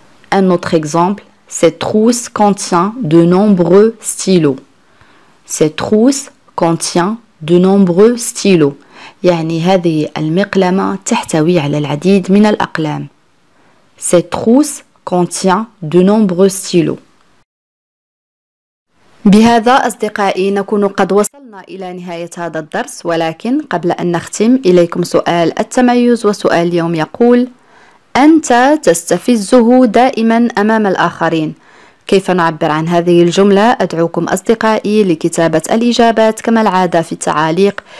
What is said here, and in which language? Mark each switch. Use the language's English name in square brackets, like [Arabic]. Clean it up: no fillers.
[French] Un autre exemple, cette trousse contient de nombreux stylos. Cette trousse contient de nombreux stylos. [Arabic] يعني هذه المقلمة تحتوي على العديد من الأقلام. [French] Cette trousse contient de nombreux stylos. [Arabic] بهذا أصدقائي نكون قد وصلنا إلى نهاية هذا الدرس، ولكن قبل أن نختم إليكم سؤال التميز. وسؤال اليوم يقول: أنت تستفزه دائما أمام الآخرين، كيف نعبر عن هذه الجملة؟ أدعوكم أصدقائي لكتابة الإجابات كما العادة في التعاليق.